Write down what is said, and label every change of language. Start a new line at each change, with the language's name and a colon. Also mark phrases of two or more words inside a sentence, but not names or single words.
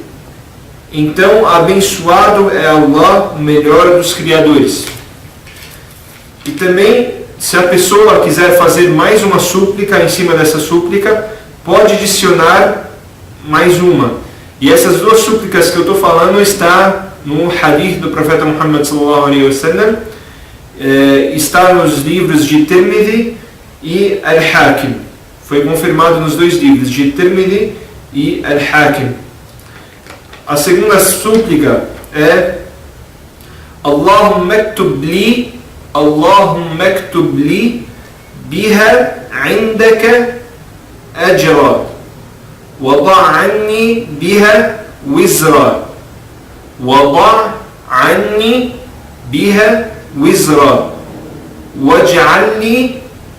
Portuguese: Então, abençoado é Allah, o melhor dos criadores. E também, se a pessoa quiser fazer mais uma súplica em cima dessa súplica, pode adicionar mais uma. E essas duas súplicas que eu estou falando está no hadith do profeta Muhammad
Arabic: صلى الله عليه وسلم,
Portuguese: está nos livros de Tirmidhi e Al-Hakim. Foi confirmado nos dois livros de Tirmidhi e Al-Hakim. A segunda súplica é
Arabic: اللهم اكتب لي بها عندك أجرا وضع عني بها وزرا وضع عني بها وزرا واجعلني